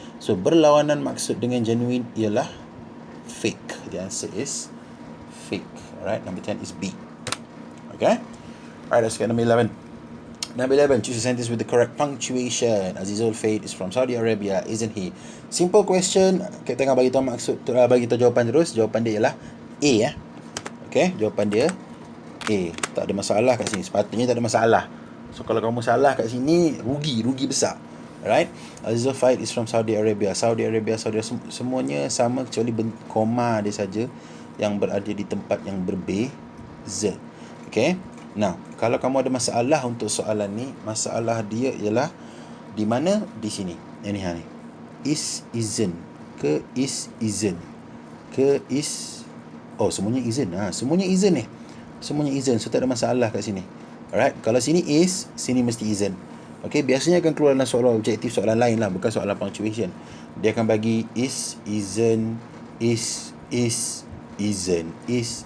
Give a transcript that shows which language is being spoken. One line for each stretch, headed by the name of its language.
Malay: So berlawanan maksud dengan genuine ialah fake.
English: The answer is fake. Alright, number 10 is B. Okay? Alright, let's get number 11. Number 11, choose a sentence with the correct punctuation. Azizul Faid is from Saudi Arabia, isn't he?
Malay: Simple question. Kita tengah bagi tahu maksud, bagi tahu jawapan terus. Jawapan dia ialah A, ya. Okay, jawapan dia A. Tak ada masalah kat sini. Sepatutnya tak ada masalah. So kalau kamu salah kat sini, rugi besar. Alright.
English: Azizul Faid is from Saudi Arabia.
Malay: Saudi Arabia, semuanya sama kecuali koma dia saja yang berada di tempat yang berbeza. Okay. Now, kalau kamu ada masalah untuk soalan ni, masalah dia ialah di mana? Di sini. Ini ni. Is, isn't. Ke is, isn't. Ke is. Oh, semuanya isn't. Semuanya isn't ni. Semuanya isn't. So, tak ada masalah kat sini. Alright. Kalau sini is, sini mesti isn't. Okay, biasanya akan keluar dalam soalan objektif, soalan lain lah. Bukan soalan punctuation. Dia akan bagi is, isn't, is, isn't, is.